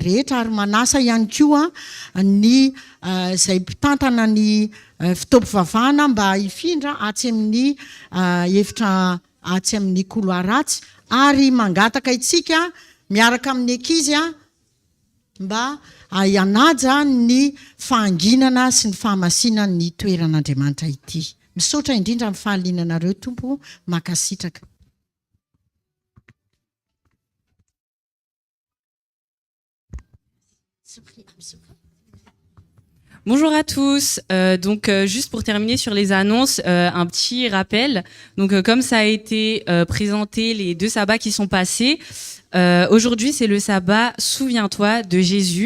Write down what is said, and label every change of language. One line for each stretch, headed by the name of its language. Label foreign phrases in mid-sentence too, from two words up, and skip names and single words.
Malagasy: rehetra ary manasa ihany koa ny izay mpitantana ny fitaovam-pivavahana mba hifindra atsy amin'ny efitra atsy amin'ny couloir ratsy ary mangataka itsika miaraka amin'ny ankizy mba hianaja ny fahanginana sy ny fahamasinana ny toeran'Andriamanitra ity. Misaotra indrindra amin'ny fahalinanareo tompo, makasitraka.
French: Bonjour à tous. Juste pour terminer sur les annonces, un petit rappel. Comme ça a été présenté, les 2 sabbats qui sont passés, aujourd'hui c'est le sabbat Souviens-toi de Jésus.